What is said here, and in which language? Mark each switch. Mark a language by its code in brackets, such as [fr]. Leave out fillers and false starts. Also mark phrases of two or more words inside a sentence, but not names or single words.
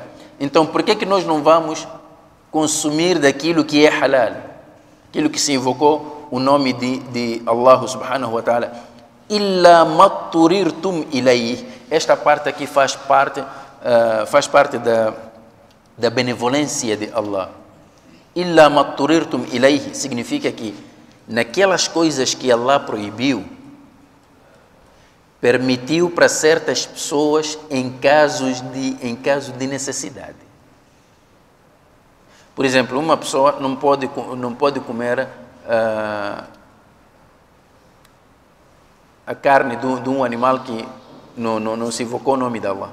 [pt] Então, por que nós não vamos consumir daquilo que é halal, aquilo que se invocou o nome de [ar] الله سبحانه وتعالى? إلا ما اضطررتم إليه. [pt] Esta parte aqui faz parte da benevolência de Allah. [ar] إلا ما اضطررتم إليه [pt] significa que naquelas coisas que Allah proibiu, permitiu para certas pessoas em caso de necessidade. Por exemplo, uma pessoa não pode comer a carne de um animal que não se invocou o nome de Allah.